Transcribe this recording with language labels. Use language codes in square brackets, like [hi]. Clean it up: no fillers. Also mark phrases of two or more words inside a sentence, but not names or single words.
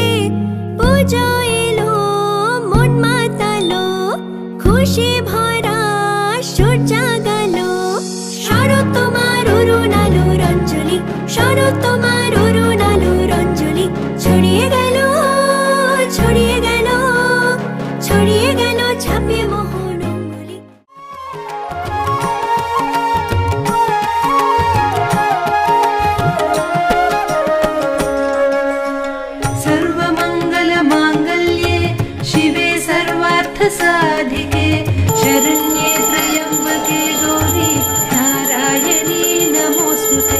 [bn] পুজো এলো, মন মাতালো, খুশি ভরা সুর জাগালো। শরৎ তোমার অরুণ আলোর অঞ্জলি, শরৎ তোমার অরুণ আলোর অঞ্জলি। ছড়িয়ে গেল, ছড়িয়ে গেল, ছড়িয়ে গেল ছাপিয়ে মোহন অঙ্গুলি। [sa] सर्वमंगल मांगल्ये शिवे सर्वार्थ साधिके, शरण्ये त्र्यंबके गौरी नारायणी नमोस्तुते।